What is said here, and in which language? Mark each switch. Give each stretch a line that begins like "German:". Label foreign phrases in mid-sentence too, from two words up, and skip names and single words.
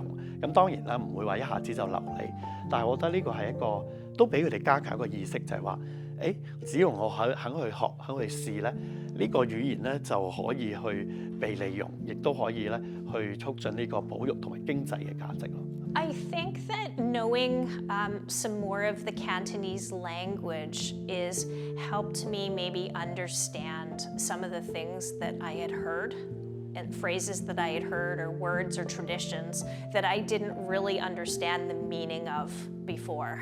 Cantonese: 咁當然啦，唔會話一下子就流利，但係我覺得呢個係一個都俾佢哋加強一個意識，就係話，只要我肯去學，肯去試咧，呢個語言咧就可以去被利用，亦都可以咧去促進呢個保育同埋經濟嘅價值咯。
English: I think that knowing some more of the Cantonese language is helped me maybe understand some of the things that I had heard and phrases that I had heard or words or traditions that I didn't really understand the meaning of before.